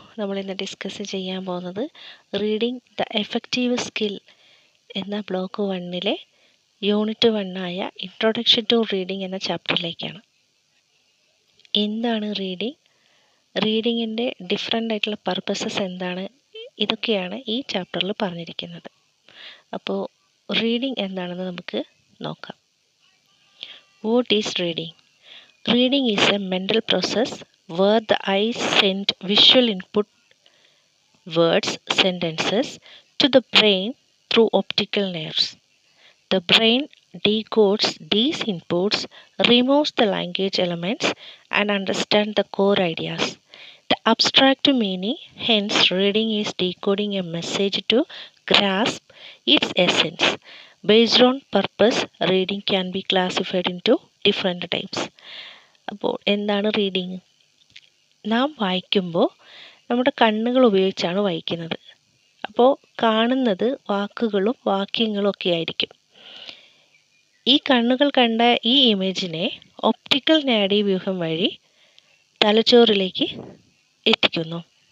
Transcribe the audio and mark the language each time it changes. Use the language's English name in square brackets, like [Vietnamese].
[Malayalam] നമ്മളിന്ന് ഡിസ്കസ് ചെയ്യാൻ പോകുന്നത് റീഡിംഗ് ദ എഫക്റ്റീവ് സ്കിൽ എന്ന block 1-ലെ unit 1 introduction to reading എന്ന ചാപ്റ്ററിലേക്കാണ്. എന്താണ് റീഡിംഗ്, റീഡിങ്ങിൻ്റെ ഡിഫറെൻ്റ് ആയിട്ടുള്ള പർപ്പസസ് എന്താണ്, ഇതൊക്കെയാണ് ഈ ചാപ്റ്ററിൽ പറഞ്ഞിരിക്കുന്നത്. അപ്പോൾ റീഡിംഗ് എന്താണെന്ന് നമുക്ക് നോക്കാം. [English] What is reading? Reading is a mental process where the eyes send visual input, words, sentences, to the brain through optical nerves. The brain decodes these inputs, removes the language elements, and understands the core ideas. The abstract meaning, hence, reading is decoding a message to grasp its essence. Based on purpose, reading can be classified into different types. [Malayalam] അപ്പോൾ എന്താണ് reading? നാം വായിക്കുമ്പോൾ നമ്മുടെ കണ്ണുകൾ ഉപയോഗിച്ചാണ് വായിക്കുന്നത്. അപ്പോൾ കാണുന്നത് വാക്കുകളും വാക്യങ്ങളും ഒക്കെ ആയിരിക്കും. ഈ കണ്ണുകൾ കണ്ട ഈ ഇമേജിനെ ഒപ്റ്റിക്കൽ നാഡീവ്യൂഹം വഴി തലച്ചോറിലേക്ക് എത്തിക്കുന്നു.